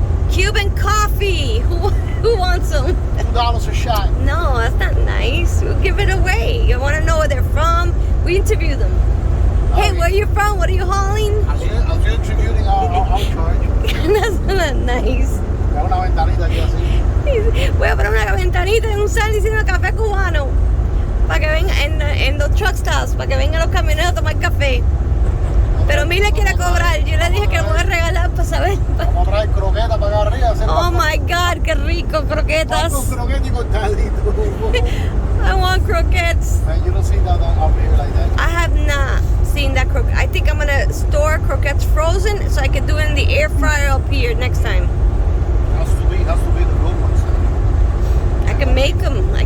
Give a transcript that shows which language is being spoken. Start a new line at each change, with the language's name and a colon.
English: Cuban coffee. Who wants them? $2 a shot. No, that's not nice. We'll give it away. You want to know where they're from? We interview them. Hey, where are you from? What are you hauling? I was interviewing our charge. That's not nice.
Spanish: Una ventanita aquí así. Voy a poner una ventanita en un sal diciendo café cubano. Para que vengan en los truck stops, para que vengan los camioneros a tomar café. Pero Mirle quiere cobrar. Yo le dije que lo voy a regalar para saber. Vamos a traer croquetas para acá arriba.
English: Oh my God,
Spanish: qué rico, croquetas. Croquetas y cortaditos.
English: I want croquettes. Man, you don't see that out here like that. I have not seen that croquette. I think I'm gonna store croquettes frozen so I can do it in the air fryer up here next time. Has to be the good ones. I can make them.